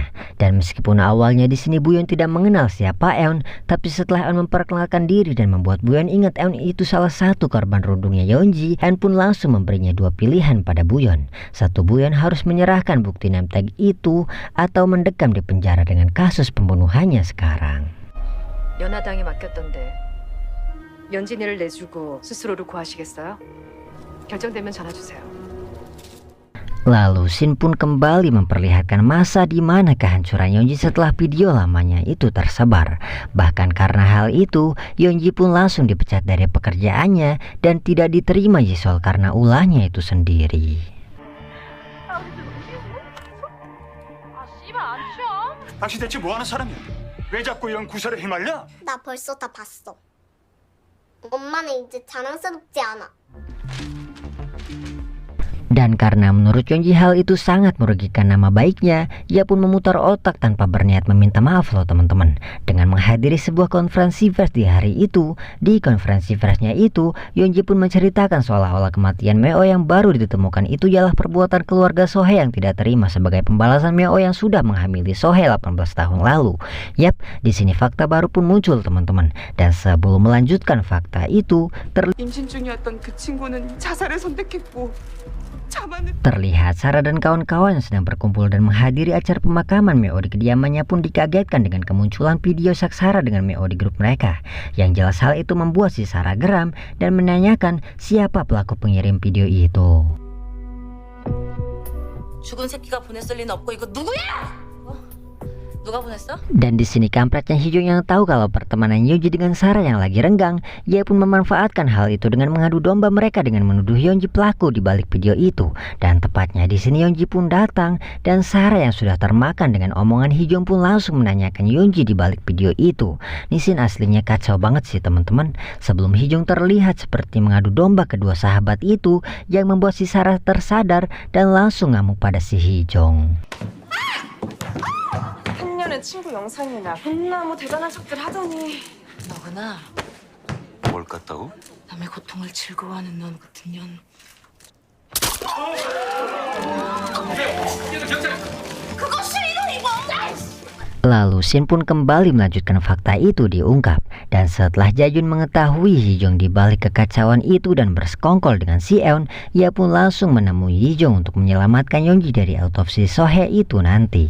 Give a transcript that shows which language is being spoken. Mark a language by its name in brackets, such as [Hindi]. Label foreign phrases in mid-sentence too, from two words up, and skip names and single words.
[Indonesian] Dan meskipun awalnya di sini Buyeon tidak mengenal siapa Eun, tapi setelah Eun memperkenalkan diri dan membuat Buyeon ingat Eun itu salah satu korban rundungnya Yeonji, Eun pun langsung memberinya dua pilihan pada Buyeon. Satu, Buyeon harus menyerahkan bukti [English] name tag [Indonesian] itu atau mendekam di penjara dengan kasus pembunuhannya sekarang. [Korean] 연하당에 맡겼던데 연진이를 내주고 스스로를 구하시겠어요? 결정되면 전화 주세요. [Indonesian] Lalu Shin pun kembali memperlihatkan masa di mana kehancuran Yeonji setelah video lamanya itu tersebar. Bahkan karena hal itu, Yeonji pun langsung dipecat dari pekerjaannya dan tidak diterima Jisol karena ulahnya itu sendiri. [Korean] 당신 대체 뭐 하는 사람이야? 왜 자꾸 이런 구설에 휘말려? 나 벌써 다 봤어. 엄마는 이제 자랑스럽지 않아. [Indonesian] Dan Dan karena menurut Yonji hal itu sangat merugikan nama baiknya, ia pun memutar otak tanpa berniat meminta maaf loh teman-teman. Dengan menghadiri sebuah konferensi pers di hari itu, di konferensi persnya itu, Yonji pun menceritakan seolah-olah kematian Meo yang baru ditemukan itu ialah perbuatan keluarga Sohee yang tidak terima sebagai pembalasan Meo yang sudah menghamili Sohee 18 tahun lalu. Yap, di sini fakta baru pun muncul teman-teman. Dan sebelum melanjutkan fakta itu, [Korean] 임신 중이었던 그 친구는 자살을 선택했고 [Indonesian] terlihat Sarah dan kawan-kawan yang sedang berkumpul dan menghadiri acara pemakaman Meo di kediamannya pun dikagetkan dengan kemunculan video Saksara dengan Meo di grup mereka. Yang jelas hal itu membuat si Sarah geram dan menanyakan siapa pelaku pengirim video itu. [Korean] 죽은 새끼가 보냈을 리는 없고 이거 누구야? 누가 보냈어? [Indonesian] Dan di sini kampretnya Hijong yang tahu kalau pertemanan Yonji dengan Sarah yang lagi renggang, ia pun memanfaatkan hal itu dengan mengadu domba mereka dengan menuduh Yonji pelaku di balik video itu. Dan tepatnya di sini Yonji pun datang dan Sarah yang sudah termakan dengan omongan Hijong pun langsung menanyakan Yonji di balik video itu. Di sini aslinya kacau banget sih teman-teman. Sebelum Hijong terlihat seperti mengadu domba kedua sahabat itu yang membuat si Sarah tersadar dan langsung ngamuk pada si Hijong. [Korean] 학년의 친구 영상이나 존나 뭐 대단한 척들 하더니 너구나. 뭘 깠다고? 남의 고통을 즐거워하는 넌 같은 년. [Indonesian] Lalu Shin pun kembali melanjutkan fakta itu diungkap. Dan setelah Jajun mengetahui Hijong di balik kekacauan itu dan bersekongkol dengan si Eun, ia pun langsung menemui Hijong untuk menyelamatkan Yonji dari autopsi Sohee itu nanti.